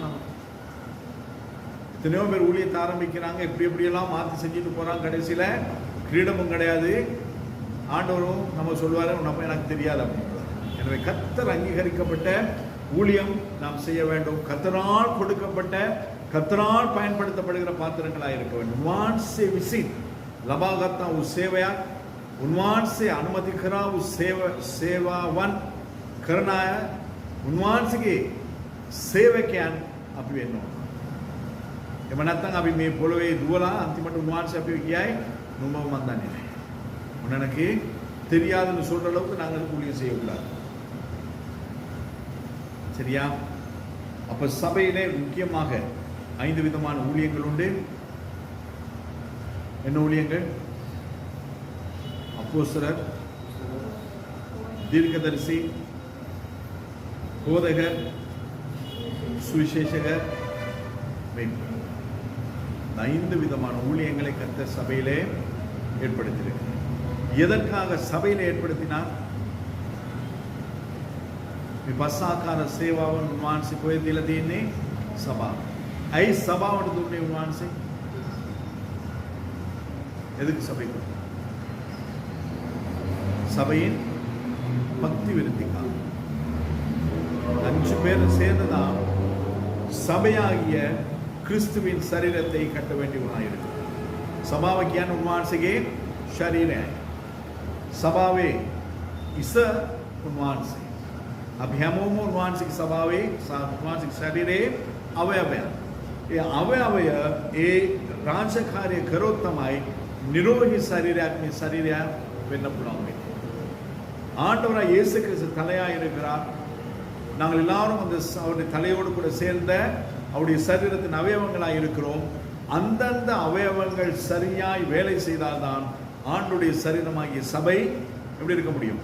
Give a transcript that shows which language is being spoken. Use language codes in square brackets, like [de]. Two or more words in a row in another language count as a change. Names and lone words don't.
[ta] நம்ம எத்தனையோ பேர் ஊழியத்தை ஆரம்பிக்கிறாங்க, எப்படியெல்லாம் மாற்றி செஞ்சுட்டு போகிறாங்க, கடைசியில் கிரீடமும் கிடையாது, ஆண்டவரும் நம்ம சொல்லுவார் நம்ம எனக்கு தெரியாது அப்படின்றார். எனவே கர்த்தர் அங்கீகரிக்கப்பட்ட ஊழியம் நாம் செய்ய வேண்டும். கர்த்தரால் கொடுக்கப்பட்ட கர்த்தரால் பயன்படுத்தப்படுகிற பாத்திரங்களாக இருக்க வேண்டும். [si] උන්වහන්සේ විසින් ලබාගත් වූ සේවයක්, උන්වහන්සේ අනුමති කරා වූ සේවාවන් කරන අය, උන්වහන්සේගේ සේවකයන් අපි වෙන්න ඕන. එහෙම නැත්නම් අපි මේ පොළවේ දුවලා අන්තිමට උන්වහන්සේ අපි කියයි නුඹව මන් දන්නේ නැහැ. [ta] உனக்கு தெரியாதுன்னு சொல்ற அளவுக்கு நாங்கள் ஊழியம் செய்யக்கூடாது. சரியா? அப்ப சபையிலே முக்கியமாக 5 விதமான ஊழியங்கள் உண்டு. என்ன ஊழியங்கள்? அப்போஸ்தலர், தீர்க்கதரிசி, போதகர், சுவிசேஷகர், மேய்ப்பர். 5 விதமான ஊழியங்களை கர்த்தர் சபையிலே ஏற்படுத்தியிருக்கிறார். எதற்காக சபையிலே ஏற்படுத்தினார்? [si] විපස්සාකාර සේවාවන් උන්වහන්සේ කොහෙද දීලා තියෙන්නේ? සභාව. ඇයි සභාවට දුන්නේ උන්වහන්සේ? [ta] எதுக்கு சபைக்கு? சபையின் பக்தி விருத்திக்காக. 5 பேர் சேர்ந்துதான் சபையாகிய கிறிஸ்துவின் சரீரத்தை கட்ட வேண்டியவனாயிருக்கு. [si] சபாவை කියන්නේ උන්වහන්සේගේ ශරීරයයි. සභාවේ ඉස උන්වහන්සේ. අපි හැමෝම උන්වහන්සේගේ සභාවේ උන්වහන්සේගේ ශරීරයේ අවයවයන්. ඒ අවයවය ඒ රාජකාරිය කරොත් තමයි නිරෝගී ශරීරයක් මේ ශරීරය වෙන්න පුළුවන් වෙන්නේ. [ta] ஆண்டவராய் இயேசு கிறிஸ்து தலையாக இருக்கிறார். நாங்கள் எல்லாரும் அந்த அவருடைய தலையோடு கூட சேர்ந்த அவருடைய சரீரத்தின் அவயவங்களாக இருக்கிறோம். அந்தந்த அவயவங்கள் சரியாய் வேலை செய்தால்தான் ஆண்டுடைய சரீரமாகிய சபை எப்படி இருக்க முடியும்?